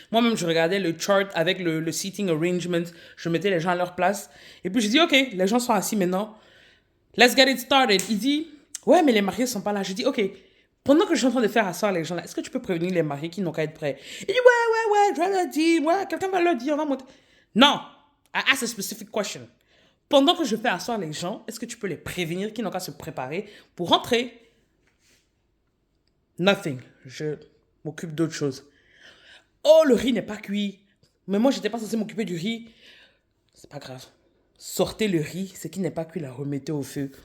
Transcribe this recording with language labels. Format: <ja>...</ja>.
<fr>Moi-même, je regardais le chart avec le</fr> <en>seating arrangement.</en> <fr>Je mettais les gens à leur place. Et puis, je dis, OK, les gens sont assis maintenant.</fr> <en>Let's get it started.</en> <fr>Il dit, ouais, mais les mariés sont pas là. Je dis, OK, pendant que je suis en train de faire asseoir les gens là, est-ce que tu peux prévenir les mariés qui n'ont qu'à être prêts? Il dit, ouais, je vais leur dire, ouais, quelqu'un va leur dire, on va monter.</fr> <en>Non, I asked a specific question.</en> <fr>Pendant que je fais asseoir les gens, est-ce que tu peux les prévenir qui n'ont qu'à se préparer pour rentrer?</fr> <en>Nothing.</en> <fr>Je m'occupe d'autre chose. Oh, le riz n'est pas cuit. Mais moi, j'étais pas censé m'occuper du riz. C'est pas grave. Sortez le riz, ce qui n'est pas cuit, la remettez au feu.</fr>